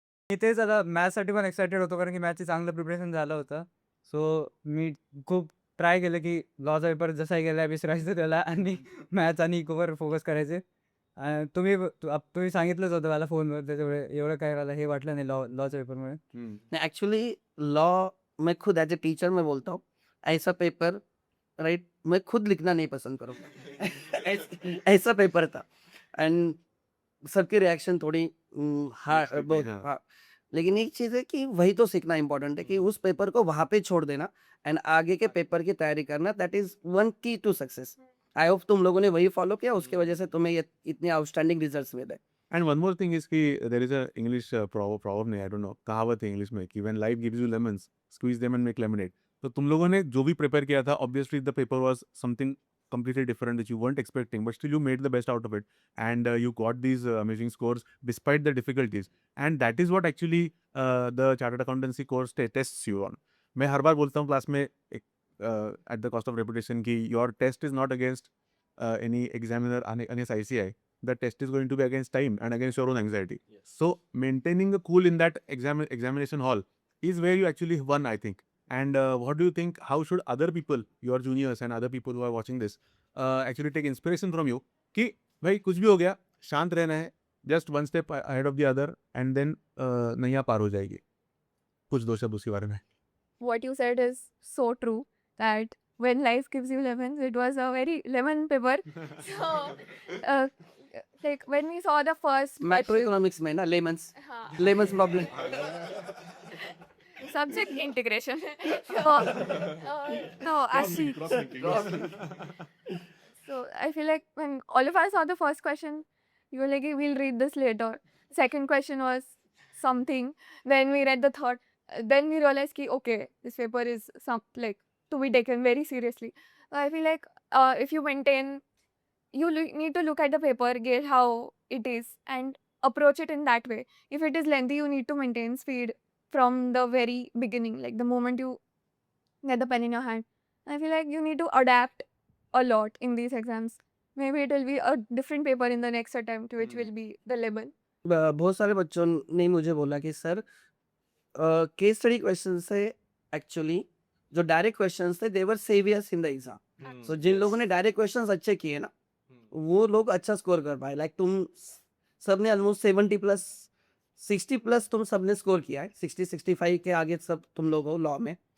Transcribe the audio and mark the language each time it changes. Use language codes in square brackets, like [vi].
[mr] मी तेच आता मॅथ्ससाठी पण एक्सायटेड होतो, कारण की मॅथ्सची चांगलं प्रिपरेशन झालं होतं. सो मी खूप ट्राय केलं की लॉचा पेपर जसाही गेला विसरायचं त्याला आणि मॅथ्स आणि इकोवर फोकस करायचे. तुम्ही सांगितलंच होतं मला फोनवर, त्याच्यामुळे एवढं काय मला हे वाटलं नाही लॉच्या पेपरमुळे. [hi] नहीं एक्चुअली लॉ मैं खुद [en] as a teacher [hi] मैं बोलता हूँ ऐसा पेपर राइट मैं खुद लिखना नहीं पसंद करूँगा. ऐसा पेपर था एंड सबकी रिएक्शन थोड़ी बहुत हाँ. हाँ. लेकिन एक चीज़ है कि वही तो सीखना इंपॉर्टेंट है कि उस पेपर को वहाँ पे छोड़ देना एंड आगे के पेपर की तैयारी करना, [en] That is one key to success. [hi] आई होप तुम लोगों ने वही फॉलो किया, उसके वजह से तुम्हें ये इतने आउटस्टैंडिंग रिजल्ट्स मिले. [en] And one more thing is कि there is a English proverb नहीं, I don't know, [hi] कहावत है इंग्लिश में कि [en] when life gives you lemons, squeeze them and make lemonade. [hi] तो तुम लोगों ने जो भी प्रिपेयर किया था, [en] obviously the paper was something completely different which you weren't expecting, but still you made the best out of it and you got these amazing scores despite the difficulties. And that is what actually the chartered accountancy course tests you on. [hi] मैं हर बार बोलता हूँ class में [en] at the cost of reputation कि your test is not against any examiner against ICI. The test is going to be against time and against your own anxiety. Yes. So maintaining a cool in that examination hall is where you actually won, I think. And what do you think? How should other people, your juniors and other people who are watching this, actually take inspiration from you? [hi] कि भाई कुछ भी हो गया, शांत रहना है, [en] just one step ahead of the other, and then [hi] नैया पार हो जाएगी. कुछ दो शब्द उसके बारे में. [en] What you said is so true, that when life gives you lemons, it was a very lemon paper. So like when we saw the first [hi] macro economics में ना लेमन्स हाँ, lemons problem. [en] subject integration. So, no, actually, so I feel like when all of us saw the first question, you were like, "Okay, we'll read this later." Second question was something. Then we read the third. Then we realized, ki, okay, this paper is some like to be taken very seriously. I feel like if you maintain, you need to look at the paper, gauge how it is, and approach it in that way. If it is lengthy, you need to maintain speed from the very beginning, like the moment you get the pen in your hand. I feel like you need to adapt a lot in these exams. Maybe it will be a different paper in the next attempt, which will be the level. [hi] बहुत सारे बच्चों ने मुझे बोला कि sir case study question से actually जो direct questions थे [en] They were saviours in the exam. [hi] सो जिन लोगों ने डायरेक्ट क्वेश्चंस अच्छे किए ना वो लोग अच्छा स्कोर कर पाए। लाइक तुम सबने ऑलमोस्ट 70+ 60+ तुम सबने स्कोर किया है, 60-65 के आगे सब तुम लोग हो लॉ में।